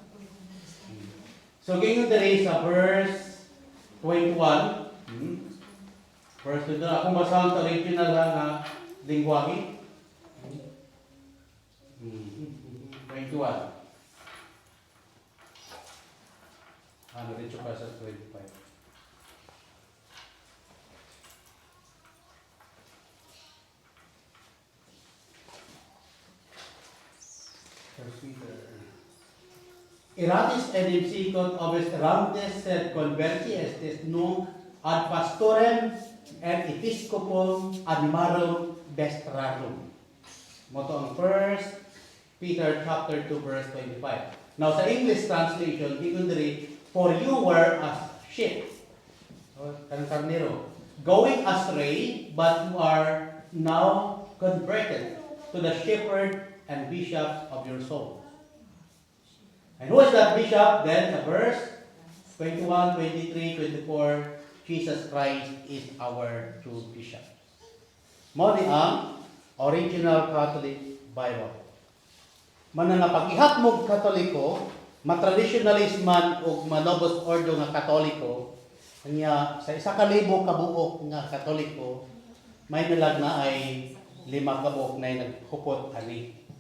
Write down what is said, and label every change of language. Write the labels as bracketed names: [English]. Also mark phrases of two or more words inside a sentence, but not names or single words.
[Cebuano] So gingon diri sa verse 21, verse 22, akong basahan sa original nga lingwahe. 21. Diretso pa sa 25. [Latin] Iratis enim sikot obes erantes sed converti estes nunc ad pastorem et episcopum animarum vestrarum. [Cebuano] Moto ang 1 [English] Peter chapter 2 verse 25. [Cebuano] Now sa [English] English translation, [Cebuano] gingon diri, [English] for you were as sheep, [Cebuano] kanang karnero, [English] going astray, but you are now converted to the shepherd and bishop of your soul. And who is that bishop? Then the verse 21, 23, 24, Jesus Christ is our true bishop. [Cebuano] Mo ni ang original Catholic Bible. Manang pag-ihap mo Katoliko, matraditionalist man o manobos ordo nga Katoliko, kanya sa 1,000 kabuok nga Katoliko, may nalag na ay 5 kabuok na naghupot ani.